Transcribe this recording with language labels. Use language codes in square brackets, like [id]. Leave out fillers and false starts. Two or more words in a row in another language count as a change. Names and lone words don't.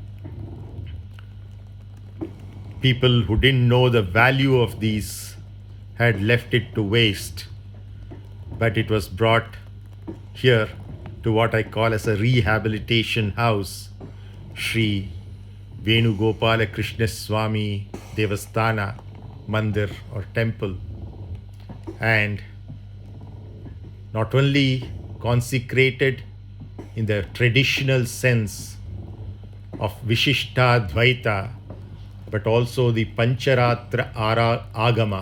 [en] People who didn't know the value of these had left it to waste, but it was brought here to what I call as a rehabilitation house, Sri vénu-gōpāla krśña-swāmi Devasthana Mandir or temple. And not only consecrated in the traditional sense of Vishishta Dvaita, but also the Pancharatra Agama.